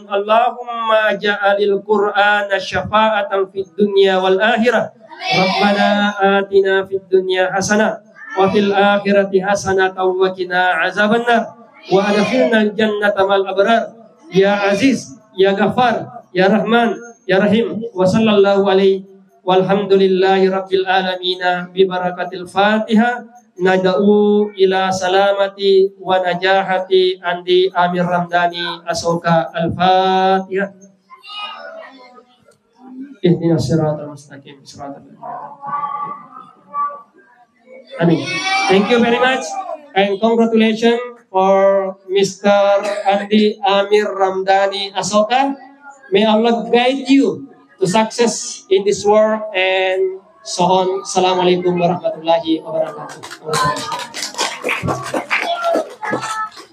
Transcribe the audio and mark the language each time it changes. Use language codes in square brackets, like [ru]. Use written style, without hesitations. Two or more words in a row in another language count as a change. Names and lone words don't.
[ar] اللهم اجعل القرآن شفاعة في الدنيا والآخرة. ربنا آتنا في الدنيا حسنة وفي الآخرة حسنة وقنا عذاب النار. وأدخلنا الجنة مع الأبرار. يا عزيز يا غفار يا رحمن يا رحيم. وصلى الله عليه والحمد لله رب العالمين. ببركة الفاتحة ندعو إلى سلامة ونجاح andi Amir Ramdhani Asoka. Al-Fatihah. اهدنا الصراط المستقيم صراط آمين. [en] Thank you very much and congratulations for Mr. Andi Amir Ramdhani Asoka. May Allah guide you to success in this world and so on. [ar] السلام عليكم ورحمة الله وبركاته.